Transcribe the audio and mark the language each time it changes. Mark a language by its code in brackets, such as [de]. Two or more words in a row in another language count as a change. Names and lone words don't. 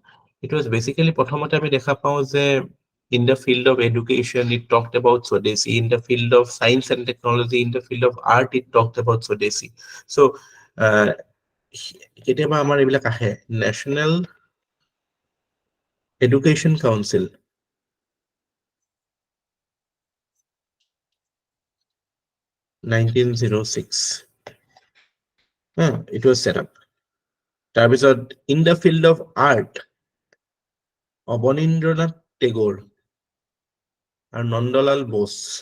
[en] It was basically [as] প্ৰথমতে আমি দেখা পাওঁ যে [en] in the field of education it talked about Swadeshi, in the field of science and technology, in the field of art it talked about Swadeshi. [as] So কেতিয়াবা আমাৰ এইবিলাক আহে, [en] National Education Council, (1906). It was set up. তাৰপিছত in the field of art, Abanindranath Tagore and Nandalal Bose.